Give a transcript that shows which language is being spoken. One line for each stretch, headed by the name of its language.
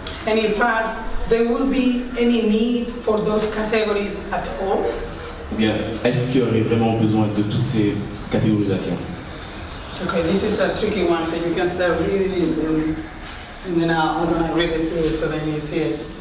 English: And in fact, there will be any need for those categories at all?
French: Ou bien, est-ce qu'il y aurait vraiment besoin de toutes ces catégorisations?
English: Okay, this is a tricky one, so you can start reading it, and then I'm going to read it through so then you see it.